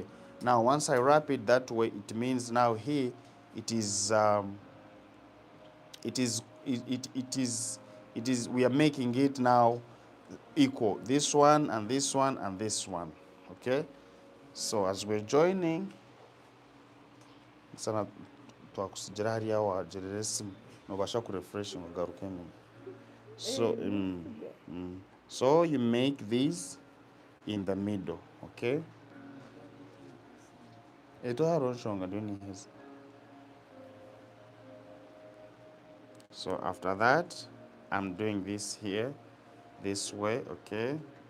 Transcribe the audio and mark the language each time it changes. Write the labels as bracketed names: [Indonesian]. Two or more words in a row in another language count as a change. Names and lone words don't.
[English] Now, once I wrap it that way, it means now here, it is, we are making it now equal. This one, and this one, and this one, okay? So, as we're joining, [Nyankole] sana twakusigira hariya wagerera esimu nobasha kurefresh ugaruke nyuma. [English] So so you make these in the middle, okay? So after that, I'm doing this here, this way, okay?